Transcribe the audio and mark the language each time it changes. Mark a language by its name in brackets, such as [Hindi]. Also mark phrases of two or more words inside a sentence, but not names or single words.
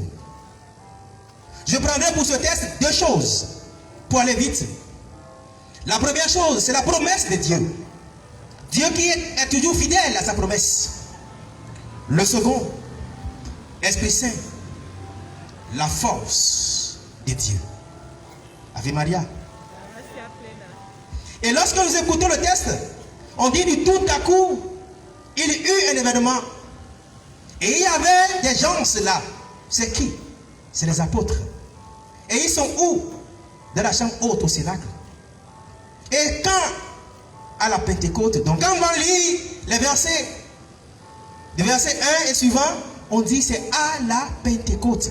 [French] Je prendrai pour ce texte deux choses pour aller vite. La première chose, c'est la promesse de Dieu. Dieu qui est toujours fidèle à sa promesse. Le second, Esprit Saint, la force de Dieu. [Latin] Ave Maria. [French] Et lorsque nous écoutons le texte, on dit du tout à coup, il y eut un événement. Et il y avait des gens là. C'est qui? C'est les apôtres. Et ils sont où? Dans la chambre haute au Cénacle. Et quand, à la Pentecôte, donc quand on va lire les versets 1 et suivant, on dit c'est à la Pentecôte.